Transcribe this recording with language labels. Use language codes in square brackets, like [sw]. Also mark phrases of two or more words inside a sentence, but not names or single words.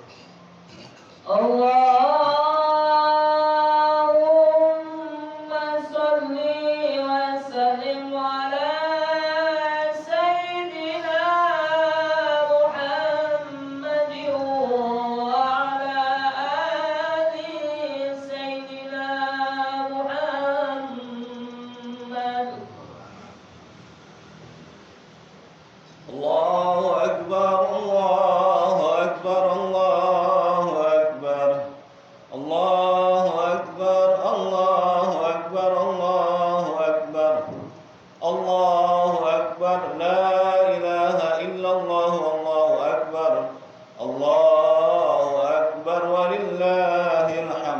[ar] اللهم صل وسلم على سيدنا محمد وعلى آل سيدنا محمد. الله أكبر، الله أكبر، الله أكبر، الله أكبر، الله أكبر، الله أكبر، الله أكبر، لا إله إلا الله، الله أكبر، الله أكبر، ولله الحمد.